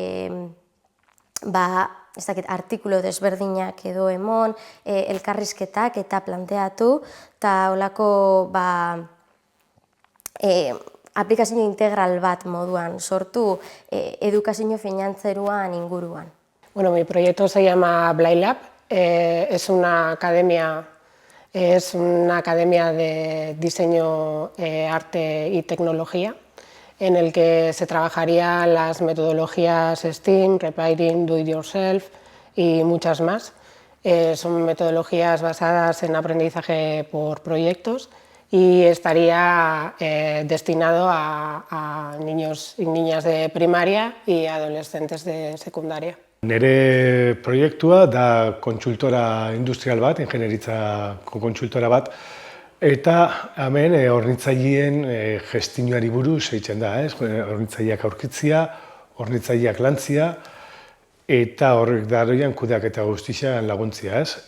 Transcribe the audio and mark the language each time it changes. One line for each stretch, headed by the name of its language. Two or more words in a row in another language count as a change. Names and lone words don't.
Basque: artikulo desberdinak edo emon, elkarrizketak eta planteatu eta holako aplikazio integral bat moduan sortu edukazio finantzeruan inguruan.
Spanish: Bueno, mi proyecto se llama Blailab, es una academia de diseño, arte y tecnología en el que se trabajarían las metodologías STEAM, Repairing,
English: Do It Yourself
Spanish: y muchas más. Son metodologías basadas en aprendizaje por proyectos y estaría destinado a niños y niñas de primaria y adolescentes de secundaria.
Basque: Nere proiektua da kontsultora industrial bat, ingenieritzako kontsultora bat, eta hemen hornitzaileen gestionari buruz eitzen da, hornitzaileak aurkitzia, hornitzaileak lantzia, eta horrek daroian kudeaketa guztian laguntzia, ez?